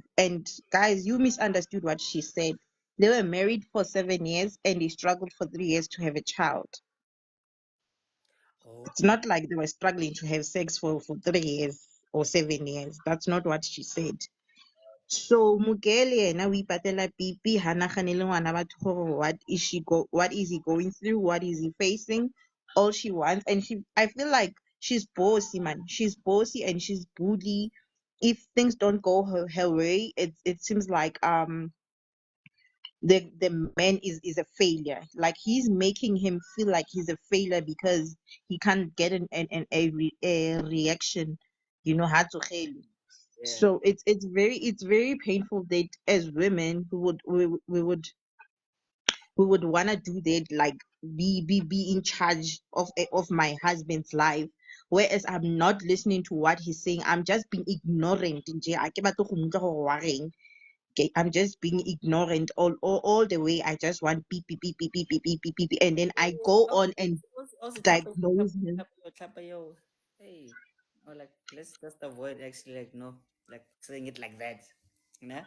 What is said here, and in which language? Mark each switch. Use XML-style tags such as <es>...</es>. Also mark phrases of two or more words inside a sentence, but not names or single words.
<en>And guys, you misunderstood what she said. They were married for 7 years and they struggled for 3 years to have a child. Oh, It's not like they were struggling to have sex for 3 years or 7 years. That's not what she said. So</en> <tn>Mugele yena o ipatela pipi ha naganele ngwana batho gore</tn> <en>what is he going through, what is he facing, all she wants. And I feel like she's bossy, man. She's bossy and she's bully. If things don't go her way, it seems like the man is a failure. Like he's making him feel like he's a failure because he can't get a reaction, hatsugeli. yeah. So it's very painful that as women we would want to do that, like be in charge of my husband's life, whereas I'm not listening to what he's saying. I'm just being ignorant nje.</en> <tn>Ha ke batle go utlwa gore wa reng.</tn> <en>Okay, I'm just being ignorant all the way. I just want beep beep beep beep beep beep beep beep beep, and then I go on and Also, diagnose him. yo. Hey, or like let's just avoid actually like no, like saying it like that. You know?</en>